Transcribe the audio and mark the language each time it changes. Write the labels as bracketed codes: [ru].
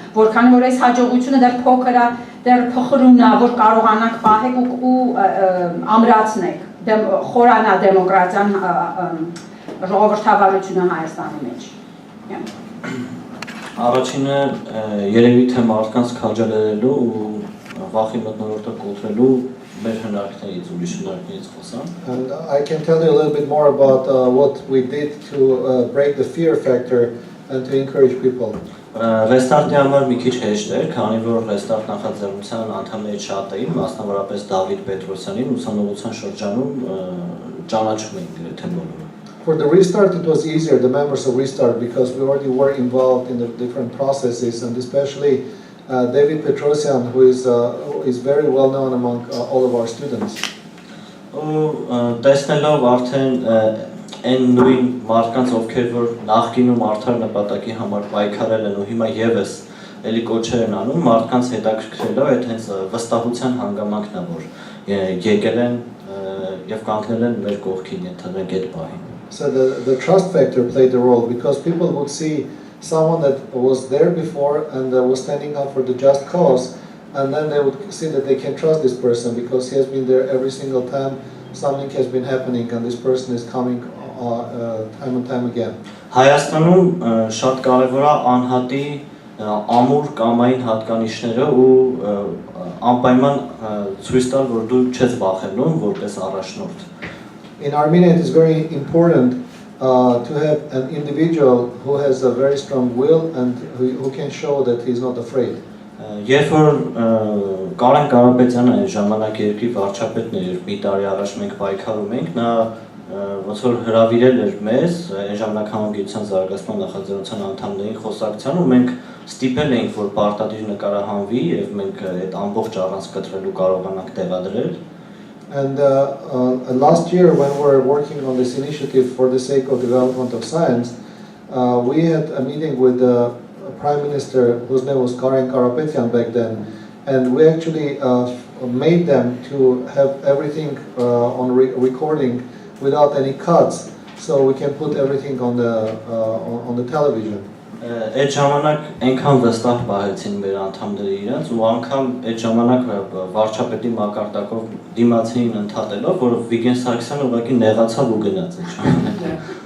[hy] որքան որ այս հաջողությունը դեռ փոքր է, դեռ փխրուն է, որ կարողանաք պահեք ու ամրացնեք, խորանա դեմոկրատիան ժողովրդավարությունը Հայաստանի մեջ։ Առաջինը երևի թե մարդկանց քաջալերելու ու վախի մթնոլորտը կոտրելու մեր հնարքներից ուրիշ հնարքներից խոսամ։ [en] And I can tell you a little bit more about what we did to break the fear factor and to encourage people. [hy] Restart-ի համար մի քիչ հեշտ էր, քանի որ Restart նախաձեռնության անդամներից շատ էին, մասնավորապես Դավիթ Պետրոսյանին ուսանողության շրջանում ճանաչում էին գրեթե բոլորը։ [en] For the Restart, it was easier, the members of Restart, because we already were involved in the different processes, and especially David Petrosyan, who is very well known among all of our students. [hy] Տեսնելով արդեն այն նույն մարդկանց, ովքեր որ նախկինում արդար նպատակի համար պայքարել են ու հիմա եւս էլի կոչեր են անում, մարդկանց հետաքրքրելով այդ հենց վստահության հանգամանքն է, որ եկել են եւ կանգնել են մեր կողքին, ընդհանրենք այդ պահին։ [en] So the trust factor played a role, because people would see someone that was there before and was standing up for the just cause, and then they would see that they can trust this person because he has been there every single time something has been happening, and this person is coming time and time again. [hy] Հայաստանում շատ կարևոր է անհատի ամուր կամային հատկանիշները ու անպայման ցույց տալ, որ դու չես վախենում որպես առաջնորդ։ [en] In Armenia, it is very important to have an individual who has a very strong will and who can show that he is not afraid. [hy] Երբ որ Կարեն Կարապետյանը այն ժամանակ երկրի վարչապետն էր, մի տարի առաջ մենք պայքարում ենք, նա ոնց որ հրավիրել էր մեզ, այն ժամանակ համագիտության զարգացման նախաձեռնության անդամներին խոսակցության, ու մենք ստիպել էինք, որ պարտադիր նկարահանվի եւ մենք այդ ամբողջ առանց կտրելու կարողանանք տեղադրել։ [en] And last year, when we were working on this initiative for the sake of development of science, we had a meeting with the Prime Minister, whose name was Karen Karapetyan back then, and we actually made them to have everything on recording without any cuts, so we can put everything on the television. [hy] Այդ ժամանակ այնքան վստահ պահեցին մեր անդամները իրենց ու անգամ այդ ժամանակ վարչապետի մակարդակով դիմացին ընդհատելով, որ Վիգեն Սարգսյանը ուղղակի նեղացավ ու գնաց այդ ժամանակ։